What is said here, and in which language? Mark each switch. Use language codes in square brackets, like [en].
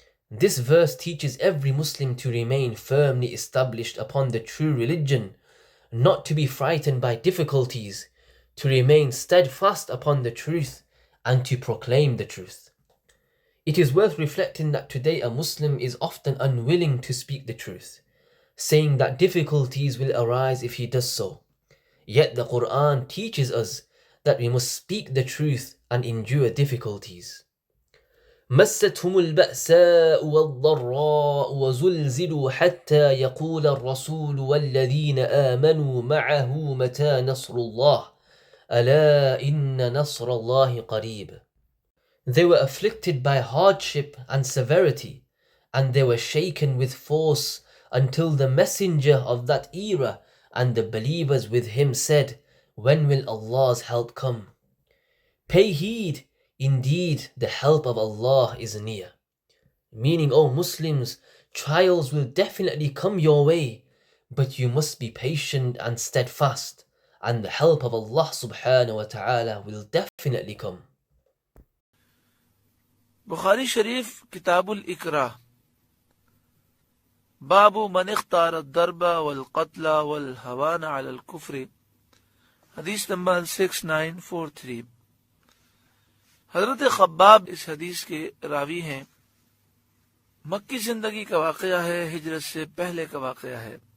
[en] This verse teaches every Muslim to remain firmly established upon the true religion, not to be frightened by difficulties, to remain steadfast upon the truth, and to proclaim the truth. It is worth reflecting that today a Muslim is often unwilling to speak the truth, saying that difficulties will arise if he does so. Yet the Quran teaches us that we must speak the truth and endure difficulties. [ar] مستهم البأساء والضراء وزلزلوا حتى يقول الرسول والذين آمنوا معه متى نصر الله ألا إن نصر الله قريب. [en] They were afflicted by hardship and severity, and they were shaken with force until the messenger of that era and the believers with him said, when will Allah's help come? Pay heed, indeed the help of Allah is near. Meaning, O Muslims, trials will definitely come your way, but you must be patient and steadfast, and the help of Allah subhanahu wa ta'ala will definitely come. [ur] بخاری شریف کتاب الاکراہ، باب من اختار الضرب والقتل والہوان علی الکفر، حدیث number 6943۔ حضرت خباب اس حدیث کے راوی ہیں۔ مکی زندگی کا واقعہ ہے، ہجرت سے پہلے کا واقعہ ہے،